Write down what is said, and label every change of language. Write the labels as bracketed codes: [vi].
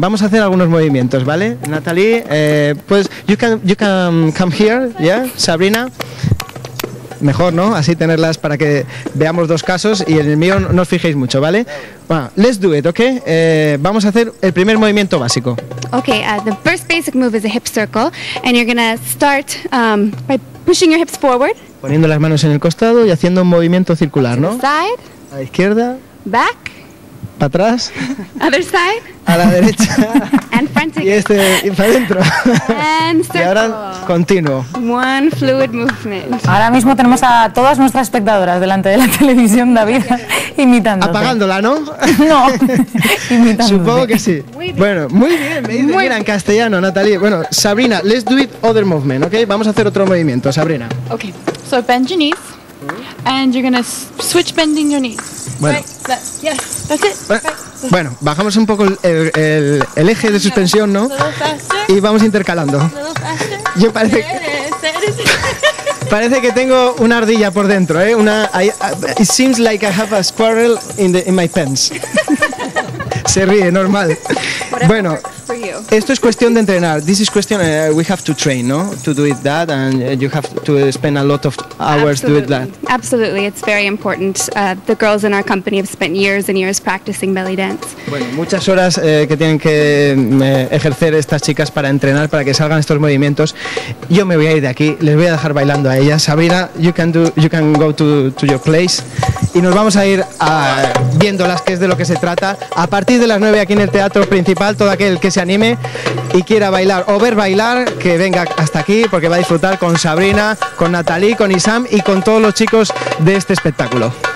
[es] Vamos a hacer algunos movimientos, ¿vale? Natalie, pues [en] you can come here, yeah, [es] Sabrina. Mejor, ¿no? Así tenerlas para que veamos 2 casos y en el mío no os fijéis mucho, ¿vale? Bueno, [en] let's do it, [es] ¿ok? Vamos a hacer el primer movimiento básico. [en] Okay, the first basic move is a hip circle, and you're gonna start by pushing your hips forward. [es] Poniendo las manos en el costado y haciendo un movimiento circular, ¿no? [en] Side. [es] A la izquierda. [en] Back. [es] para atrás, [en] Other side. [es] a la derecha [en] And front [es] y [en] again. [es] y para adentro. [en] And [es] Y [en] circle. [es] ahora continuo. [en] One fluid movement. [es] Ahora mismo tenemos a todas nuestras espectadoras delante de la televisión, David, imitando. Apagándola, ¿no? No, imitándote. Supongo que sí. Bueno, muy bien, me dice, mira, en castellano, Natalie. Bueno, Sabrina, [en] let's do it other movement, [es] ¿ok? Vamos a hacer otro movimiento, Sabrina. [en] Okay, so bend your knees, and you're gonna switch bending your knees. [es] Bueno. [en] Right, left, yes, that's it. [es] Bueno, bajamos un poco el eje de suspensión, ¿no? [en] A little faster, [es] Y vamos intercalando. [en] a little faster. [es] Yo parece, [en] There it is. [es] parece que tengo una ardilla por dentro, ¿eh? [en] It seems like I have a squirrel in my pants. [es] Se ríe, normal. Bueno, [en] For you. [es] esto es cuestión de entrenar. [en] This is question, we have to train, ¿no? To do it that, and you have to spend a lot of hours doing that. Absolutely, it's very important. The girls in our company have spent years and years practicing belly dance. [es] Bueno, muchas horas que tienen que ejercer estas chicas para entrenar, para que salgan estos movimientos. Yo me voy a ir de aquí, les voy a dejar bailando a ellas. [en] Sabrina, you can go to your place. [es] Y nos vamos a ir viéndolas, que es de lo que se trata. A partir de las 9 aquí en el Teatro Principal, todo aquel que se anime y quiera bailar o ver bailar, que venga hasta aquí, porque va a disfrutar con Sabrina, con Natalie, con Isam y con todos los chicos de este espectáculo.